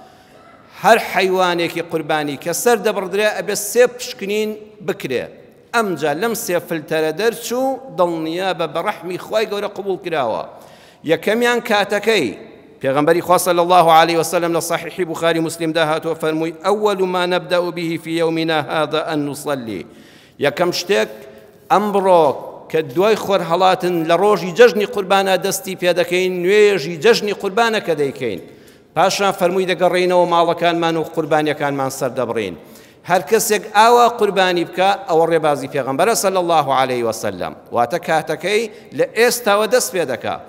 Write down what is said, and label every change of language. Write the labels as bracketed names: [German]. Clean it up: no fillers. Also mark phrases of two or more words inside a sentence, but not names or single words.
[Central Kurdish] هەر حەیوانێکی قوربانی کە سەر دەبڕدرێ ئەبێ سێ پشکنین بکرێ. ئەمجا لەم سێ فلتەرە دەرچوو دڵنیا بە بەڕەحمی خوای گەورە قبوڵ کراوە. یەکەمیان کاتەکەی پێغەمبەری خوا [Arabic] صلی الله عليه وسلم [Central Kurdish] لە صحیحی بوخاری مسلمدا هاتووە فەرمووی [Arabic] ئەوەل ما نەبدأ به في يومنا هذا أن نصلي. [Central Kurdish] یەکەم شتێک ئەمڕۆ کە دوای خۆر هەڵاتن لە ڕۆژی جەژنی قوربانە دەستی پێ دەکەین، نوێژی جەژنی قوربانەکە دەیکەین. پاشان فەرمووی دەگەڕێینەوە ماڵەکانمان و قوربانیەکانمان سەردەبڕین. هەر کەسێک ئاوا قوربانی بکە ئەوە ڕێبازی پێغەمبەرە [Arabic] صلی الله عليه وسلم، [Central Kurdish] واتە کاتەکەی لە ئێستاوە دەست پێ دەکا.